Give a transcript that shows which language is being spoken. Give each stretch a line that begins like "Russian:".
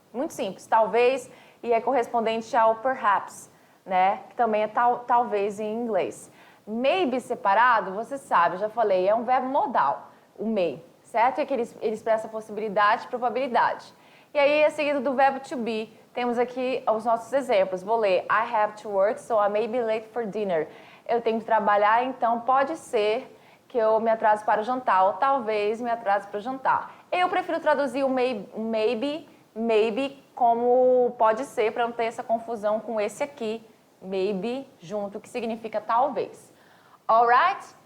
Portuguese: Muito simples, talvez, e é correspondente ao perhaps, né? Que também é talvez em inglês. Maybe separado, você sabe, eu já falei, é um verbo modal, o may, certo? É que ele expressa possibilidade e probabilidade. E aí, é seguido do verbo to be, temos aqui os nossos exemplos. Vou ler,
English: I have to work, so I may be late for dinner.
Portuguese: Eu tenho que trabalhar, então pode ser que eu me atrase para o jantar, ou talvez me atrase para o jantar. Eu prefiro traduzir o maybe como pode ser, para não ter essa confusão com esse aqui, maybe junto, que significa talvez. Alright?